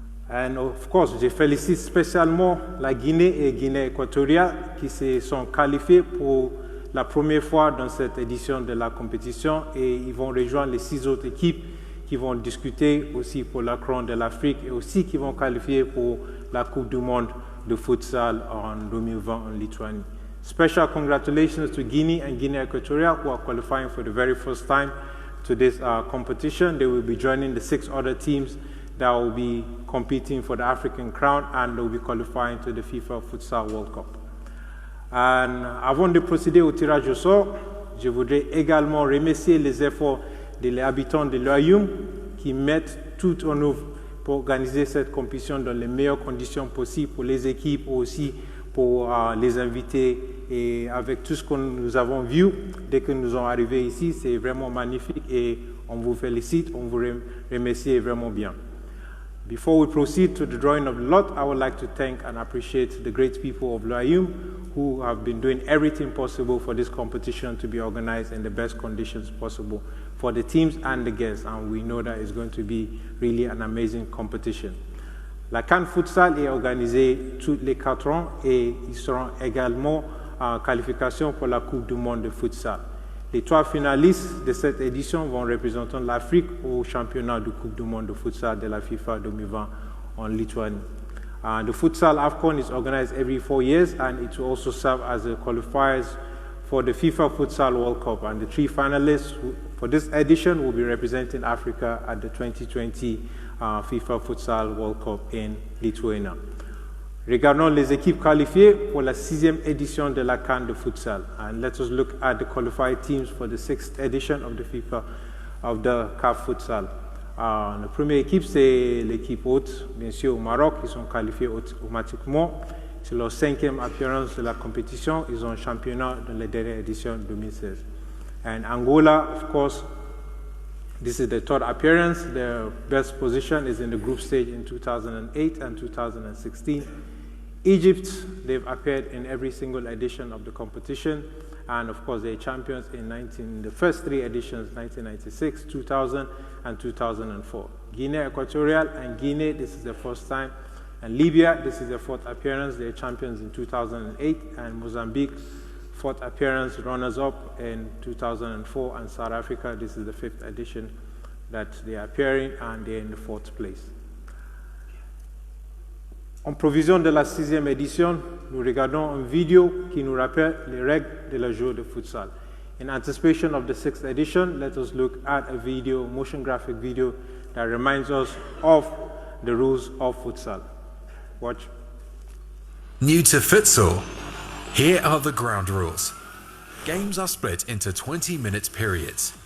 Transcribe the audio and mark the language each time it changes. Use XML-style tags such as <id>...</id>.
<en>And of course,</en> <fr>je félicite spécialement la Guinée et Guinée équatoriale qui se sont qualifiés pour la première fois dans cette édition de la compétition et ils vont rejoindre les 6 autres équipes qui vont discuter aussi pour la couronne de l'Afrique et aussi qui vont qualifier pour la Coupe du Monde de futsal en 2020 en Lituanie.</fr> <en>Special congratulations to Guinea and Guinea Equatorial who are qualifying for the very first time to this competition. They will be joining the 6 other teams that will be competing for the African crown and they will be qualifying to the FIFA Futsal World Cup.</en> <fr>And avant de procéder au tirage au sort, je voudrais également remercier les efforts des habitants de l'Ayoum qui mettent tout en œuvre pour organiser cette compétition dans les meilleures conditions possibles pour les équipes, aussi pour les invités. Et avec tout ce que nous avons vu dès que nous sommes arrivés ici, c'est vraiment magnifique et on vous félicite, on vous remercie vraiment bien.</fr> <en>Before we proceed to the drawing of the lot, I would like to thank and appreciate the great people of Laayoum who have been doing everything possible for this competition to be organized in the best conditions possible for the teams and the guests, and we know that it's going to be really an amazing competition.</en> <fr>La CAN Futsal est organisée tous les 4 ans et ils seront également en qualification pour la Coupe du Monde de Futsal. Les 3 finalistes de cette édition vont représenter l'Afrique au championnat de Coupe du Monde de futsal de la FIFA 2020 en Lituanie.</fr> <en>The futsal AFCON is organized every 4 years, and it will also serve as a qualifiers for the FIFA Futsal World Cup. And the 3 finalists for this edition will be representing Africa at the 2020 FIFA Futsal World Cup in Lithuania.</en> <fr>Regardons les équipes qualifiées pour la 6e édition de la CAN de futsal.</fr> <en>And let us look at the qualified teams for the 6th edition of the CAF Futsal.</en> <fr>La première équipe, c'est l'équipe hôte, bien sûr au Maroc. Ils sont qualifiés automatiquement. C'est leur 5e appearance de la compétition. Ils ont un championnat dans la dernière édition 2016.</fr> <en>And Angola, of course, this is the 3rd appearance. Their best position is in the group stage in 2008 and 2016. Egypt, they've appeared in every single edition of the competition. And of course, they're champions in the first 3 editions, 1996, 2000, and 2004. Guinea Equatorial and Guinea, this is the first time. And Libya, this is their 4th appearance. They're champions in 2008. And Mozambique, 4th appearance, runners-up in 2004. And South Africa, this is the 5th edition that they are appearing, and they're in the 4th place.</en> <fr>En provision de la 6e édition, nous regardons une vidéo qui nous rappelle les règles de la jeu de futsal.</fr> <en>In anticipation of the 6th edition, let us look at a video, motion graphic video, that reminds us of the rules of futsal. Watch. New to futsal? Here are the ground rules. Games are split into 20-minute periods.</en>